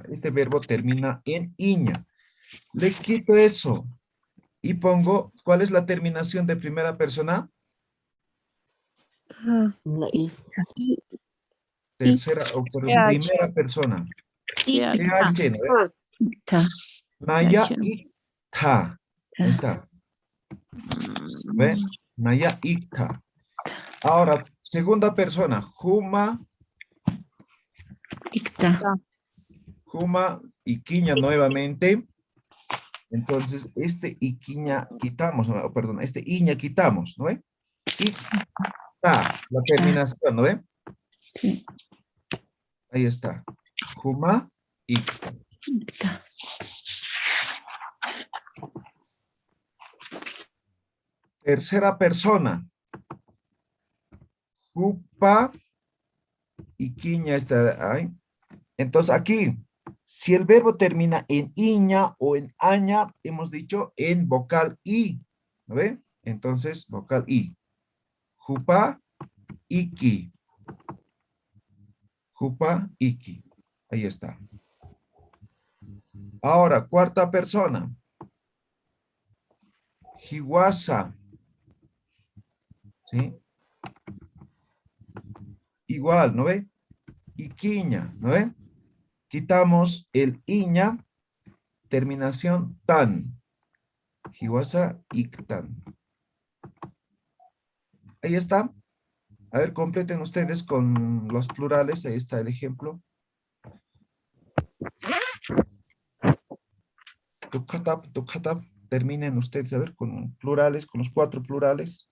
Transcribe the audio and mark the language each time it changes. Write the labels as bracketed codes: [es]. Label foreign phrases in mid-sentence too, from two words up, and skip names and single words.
[es] Este verbo termina en iña. Le quito eso y pongo, ¿cuál es la terminación de primera persona? No, y y Tercera, o perdón, PH. primera persona. PH. TH, ¿no ve? Ta, [ay] Naya ikta. [es] Ahí está. ¿Ve? Mm, [ay] Naya ikta. [es] Ahora, segunda persona. Juma, icta, ta. y quiña nuevamente. Entonces, este iquiña quitamos, ¿no? Perdón, este iña quitamos, ¿no ve? Ikta, la terminación, ¿no ve? Sí. Ahí está. [ay] Juma, ikta. [es] Ikta. Tercera persona. Jupa y quiña está ahí. Entonces aquí, si el verbo termina en iña o en aña, hemos dicho en vocal i. ¿No ve? Entonces, vocal i. [ay] Jupa, iki. [es] Jupa, iki. Ahí está. Ahora, cuarta persona. Hiwasa. ¿Sí? Igual, ¿no ve? Iquiña, ¿no ve? Quitamos el iña, terminación tan. [ay] Hiwasa, iktan. [es] Ahí está. A ver, completen ustedes con los plurales. Ahí está el ejemplo. Tukhatap. Terminen ustedes, a ver, con plurales, con los 4 plurales.